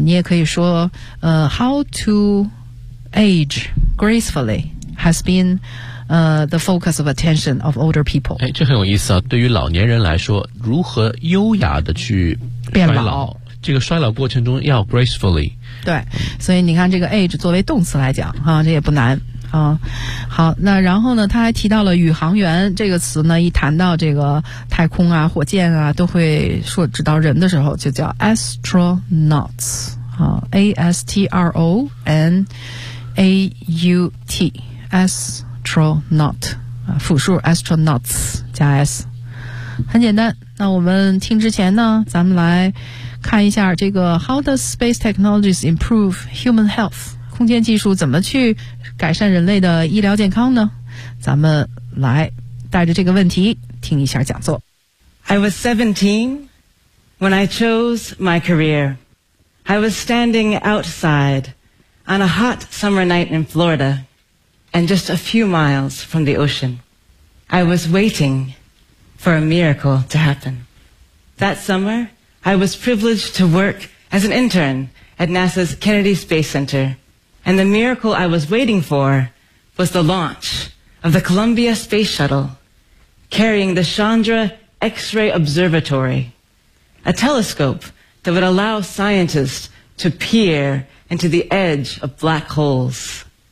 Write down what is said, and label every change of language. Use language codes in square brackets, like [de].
[zh] 你也可以说 [en] how to age gracefully has been the focus of attention of older people。 [zh] 哎，这很有意思啊，对于老年人来说如何优雅的去变老，这个衰老过程中要 gracefully。对，所以你看这个 age 作为动词来讲啊，这也不难啊。好，那然后呢他还提到了宇航员这个词呢，一谈到这个太空啊火箭啊都会说指导人的时候就叫 astronauts 啊， A-S-T-R-O-N-A-U-T astronaut 啊，复数 astronauts 加 s， 很简单。那我们听之前呢咱们来看一下这个 [en] How does space technologies improve human health？ [zh] 空间技术怎么去改善人类的医疗健康呢？咱们来带着这个问题听一下讲座。 [en] I was 17 when I chose my career. I was standing outside on a hot summer night in Florida and just a few miles from the ocean. I was waiting for a miracle to happen. That summer,I was privileged to work as an intern at NASA's Kennedy Space Center, and the miracle I was waiting for was the launch of the Columbia Space Shuttle carrying the Chandra X-ray Observatory, a telescope that would allow scientists to peer into the edge of black holes.